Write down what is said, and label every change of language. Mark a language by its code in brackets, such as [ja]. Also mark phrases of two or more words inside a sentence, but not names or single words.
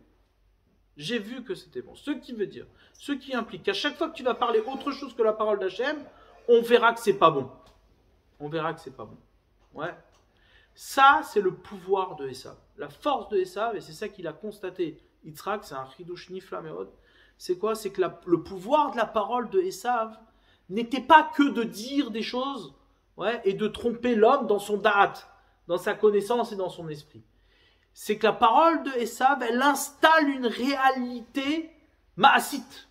[fr] J'ai vu que c'était bon. Ce qui veut dire, ce qui implique qu'à chaque fois que tu vas parler autre chose que la parole d'Hachem, on verra que c'est pas bon. On verra que c'est pas bon. Ouais. Ça, c'est le pouvoir de Esav. La force de Esav, et c'est ça qu'il a constaté, Yitzhak, c'est un [he] חידוש נפלא מאוד. [fr] C'est quoi? C'est que le pouvoir de la parole de Esav n'était pas que de dire des choses, ouais, et de tromper l'homme dans son da'at, dans sa connaissance et dans son esprit. C'est que la parole de Esav, elle installe une réalité ma'asit.